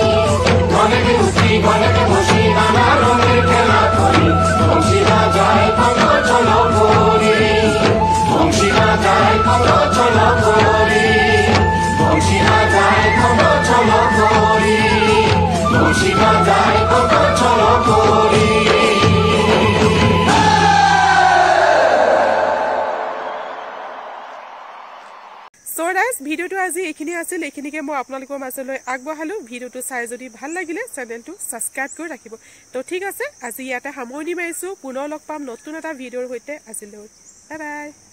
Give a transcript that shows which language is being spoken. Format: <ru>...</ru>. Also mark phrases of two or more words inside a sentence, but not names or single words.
<bn>ঘনকে উঠি ঘনকে বসি নানা রঙের খেলা করি বংশী বাজায় কত ছল করি বংশী বাজায় কত ছল করি বংশী বাজায় কত ছল করি বংশী বাজায় কত ছল করি</bn> <en>so guys</en> <as>ভিডিওটো আজি এইখিনি আছিল এইখিনিকে মই আপোনালোকৰ মাজলৈ আগবঢ়ালো ভিডিওটো চাই যদি ভাল লাগিলে চেনেলটো সাবস্ক্ৰাইব কৰি ৰাখিব তো ঠিক আছে আজি ইয়াতে সামৰণি মাৰিছো পুনৰ লগ পাম নতুন এটা ভিডিওৰ সৈতে আজিলৈ</as> <en>bye bye</en>